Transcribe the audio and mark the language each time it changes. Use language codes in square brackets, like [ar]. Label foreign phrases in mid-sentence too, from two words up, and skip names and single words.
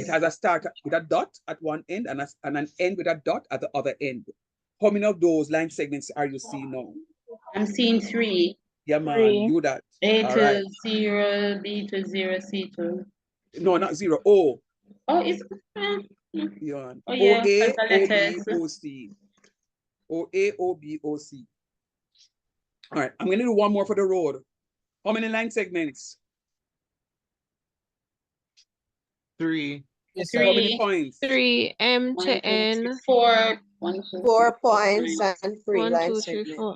[en] It has a start with a dot at one end and an end with a dot at the other end. How many of those line segments are you seeing now? I'm seeing 3. Yeah, man, 3. do that. A All to right. 0, B to 0, C to. No, not 0. O. Oh, it's. Yeah. Oh, yeah, O-A, that's the O-B, letters. O-C. O-A, O-B, O-C. All right, I'm going to do one more for the road. How many line segments? 3. Yes, How many 3. points? 3 M 1, to 2, 3, N. 4. 1, 2, 3, 4 4, points 5. and 3 1, line 2, 3, 4.